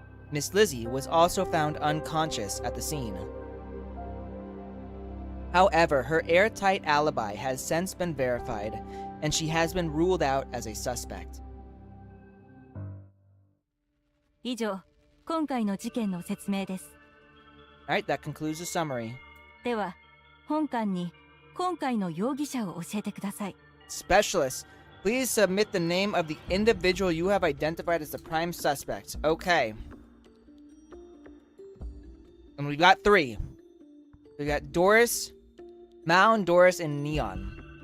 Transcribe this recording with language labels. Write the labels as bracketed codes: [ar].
[en] Miss Lizzie was also found unconscious at the scene. However, her airtight alibi has since been verified, and she has been ruled out as a suspect. [ja] 以上、今回の事件の説明です。 [en] Alright, that concludes the summary. [ja] では、本館に今回の容疑者を教えてください。 [en] Specialist, please submit the name of the individual you have identified as the prime suspect. Okay. And we got 3. We got Doris, Mound, Doris, and Neon.